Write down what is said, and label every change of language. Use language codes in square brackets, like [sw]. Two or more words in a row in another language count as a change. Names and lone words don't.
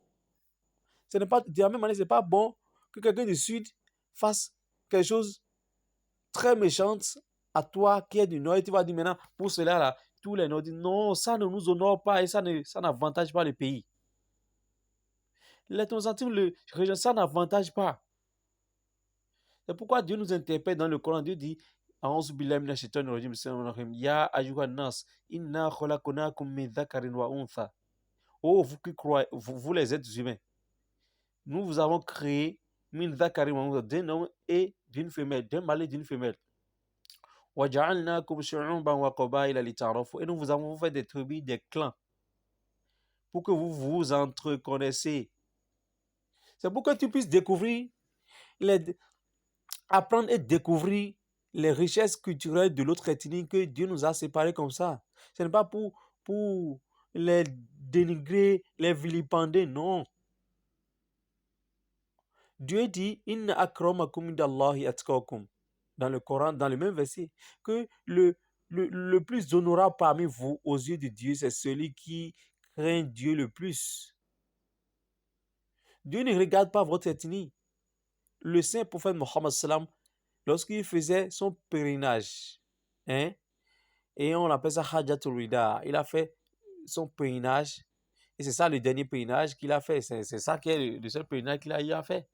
[fr] Ce n'est pas, de la même manière, ce n'est pas bon que quelqu'un du Sud fasse quelque chose très méchant à toi qui est du Nord et tu vas dire maintenant, pour cela, là, tous les nordistes, non, ça ne nous honore pas et ça n'avantage pas le pays. L'ethnocentrisme, ça n'avantage pas. C'est pourquoi Dieu nous interpelle dans le Coran. Dieu dit [ar] يا أيها الناس، إنا خلقناكم من ذكر وأنثى. [fr] Oh, vous qui croyez, vous les êtres humains, nous vous avons créé [ar] من ذكر وأنثى, [fr] d'un homme et d'une femelle, d'un mâle et d'une femelle. [ar] وجعلناكم شعوبا وقبائل لتعارفوا. [fr] Et nous vous avons fait des tribus, des clans, pour que vous vous entreconnaissiez. C'est pour que tu puisses découvrir apprendre et découvrir les richesses culturelles de l'autre ethnie que Dieu nous a séparés comme ça. Ce n'est pas pour les dénigrer, les vilipender, non. Dieu dit [ar] إن أكرمكم عند الله أتقاكم [fr] dans le Coran, dans le même verset, que le plus honorable parmi vous aux yeux de Dieu, c'est celui qui craint Dieu le plus. Dieu ne regarde pas votre ethnie. Le saint prophète Mohammed sallam, lorsqu'il faisait son pèlerinage, et on appelle ça Hajjatul Wida, il a fait son pèlerinage, et c'est ça le dernier pèlerinage qu'il a fait, c'est ça qui est le seul pèlerinage qu'il a fait.